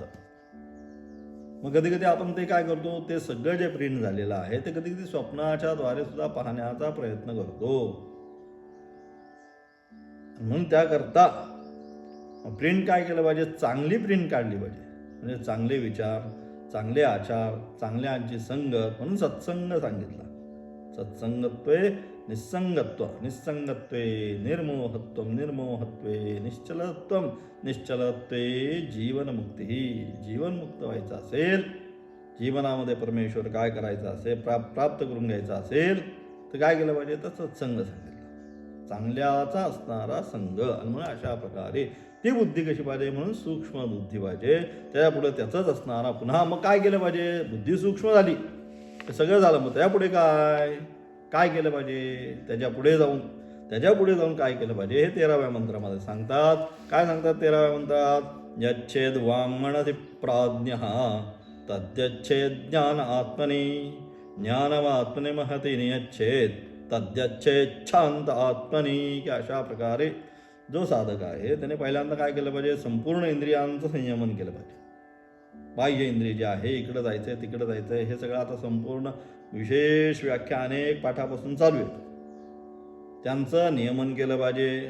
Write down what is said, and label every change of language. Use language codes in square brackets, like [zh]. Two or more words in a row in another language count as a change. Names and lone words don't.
[mr] मग कधी कधी आपण ते काय करतो, ते सगळं जे प्रिंट झालेलं आहे ते कधी कधी स्वप्नाच्या द्वारे सुद्धा पाहण्याचा प्रयत्न करतो. म्हणून त्याकरता प्रिंट काय केलं पाहिजे, चांगली प्रिंट काढली पाहिजे. म्हणजे चांगले विचार, चांगले आचार, चांगल्याची संगत. म्हणून सत्संग सांगितला. [sa] सत्संगत्वे निस्संगत्व, निस्संगत्वे निर्मोहत्व, निर्मोहत्वे निश्चलत्वे जीवनमुक्ती. [mr] जीवनमुक्त व्हायचं असेल, जीवनामध्ये परमेश्वर काय करायचं असेल, प्राप्त करून घ्यायचं असेल तर काय केलं पाहिजे, तर सत्संग सांगितलं. चांगल्याचा असणारा संघ. आणि म्हणून अशा प्रकारे ती बुद्धी कशी पाहिजे, म्हणून सूक्ष्म बुद्धी पाहिजे. त्याच्यापुढे त्याचंच असणारा पुन्हा मग काय केलं पाहिजे, बुद्धी सूक्ष्म झाली सगळं झालं. मग त्यापुढे काय केलं पाहिजे, त्याच्या पुढे जाऊन काय केलं पाहिजे हे 13व्या मंत्रामध्ये सांगतात. काय सांगतात 13व्या मंत्रात, [sa] यच्छेद वाङ्मनसि प्राज्ञः तद्यच्छेद ज्ञान आत्मनि ज्ञानमात्मने महती नियच्छेद तद्यच्छेद शांत आत्मनि. [mr] की अशा प्रकारे जो साधक आहे त्याने पहिल्यांदा काय केलं पाहिजे, संपूर्ण इंद्रियांचं संयमन केलं पाहिजे. बाह्य इंद्रिय जे आहे, इकडं जायचंय तिकडं जायचंय हे सगळं आता संपूर्ण विशेष व्याख्या अनेक पाठापासून चालू आहे, त्यांचं नियमन केलं पाहिजे.